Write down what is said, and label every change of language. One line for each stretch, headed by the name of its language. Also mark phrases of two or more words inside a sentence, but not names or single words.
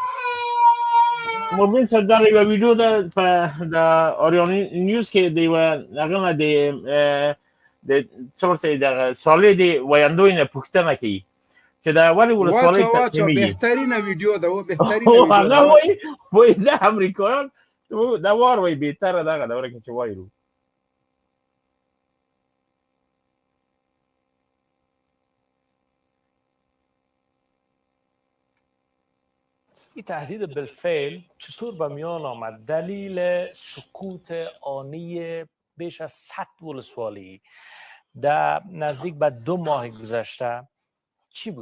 Pashto: مبین صاحب دا یوه ویډیو ده په د اوریون نیوز کې د یوه هغه نه د څه ورته دغه صالح د ویاندوی نه پوښتنه کوي چې دا ولې ولسوالۍ واچو بهترینه ویډیو ده بهترینه هغه وایي د امریکایان دا وار وایي بهتره دغه دوره کې چې وایي
Persian: این تهدید بالفعل چطور به میان آمد؟ دلیل سکوت آنی بیش از 100 ولسوالی در نزدیک به 2 ماه گذشته چی بود؟